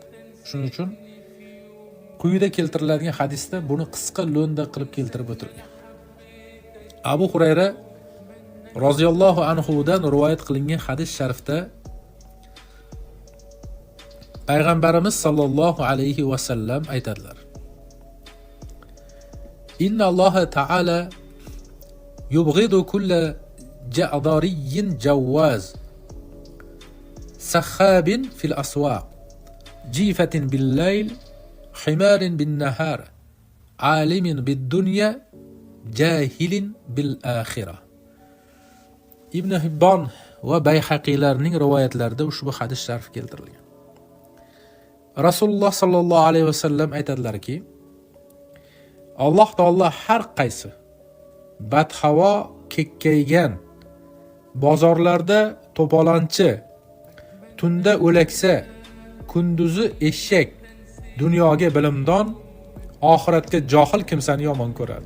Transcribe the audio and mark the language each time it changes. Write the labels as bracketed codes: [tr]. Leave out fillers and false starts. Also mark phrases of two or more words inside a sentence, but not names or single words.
[uz] Shuning uchun quyida keltiriladigan hadisda buni qisqa lo'nda qilib keltirib o'tirgan. Abu Hurayra [ar] رضي الله عنه [uz] dan rivoyat qilingan hadis sharifda Payg'ambarimiz [ar] صلى الله عليه وسلم [uz] aytadilar: [ar] إن الله تعالى يبغض كل جعظري جواظ سخاب في الأسواق جيفة بالليل حمار بالنهار عالم بالدنيا جاهل بالآخرة. [uz] Ibn Hibbon va Bayhaqiylarning rivoyatlarida ushbu hadis sharif keltirilgan. Rasululloh [ar] صلى الله عليه وسلم [uz] aytadilarki, Alloh taolo har qaysi badhavo, kekkaygan, bozorlarda to'polonchi, tunda o'laksa, kunduzi eshak, dunyoga bilimdon, oxiratga johil kimsani yomon ko'radi.